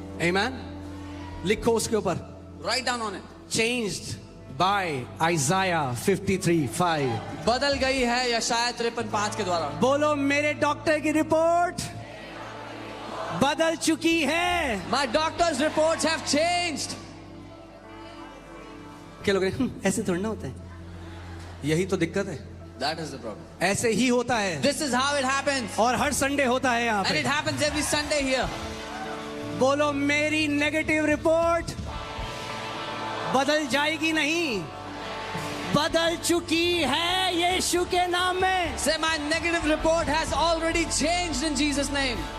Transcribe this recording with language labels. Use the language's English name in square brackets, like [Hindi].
[Hindi] आमेन। लिखो उसके ऊपर, [English] Write down on it. Changed by Isaiah 53:5। [Hindi] बदल गई है यशायाह 53:5 के द्वारा। बोलो, मेरे डॉक्टर की रिपोर्ट बदल चुकी है। [English] My doctor's reports have changed. [Hindi] क्या लोग ऐसे थोड़ा ना होता है, यही तो दिक्कत है, [English] That is the problem. [Hindi] ऐसे ही होता है [English] This is how it happens. [Hindi] और हर संडे होता है यहाँ [English] And it [Hindi] पे। [English] happens every Sunday here. [Hindi] बोलो, मेरी नेगेटिव रिपोर्ट बदल जाएगी नहीं, बदल चुकी है यीशु के नाम में। [English] Say, my negative report has already changed in Jesus' name.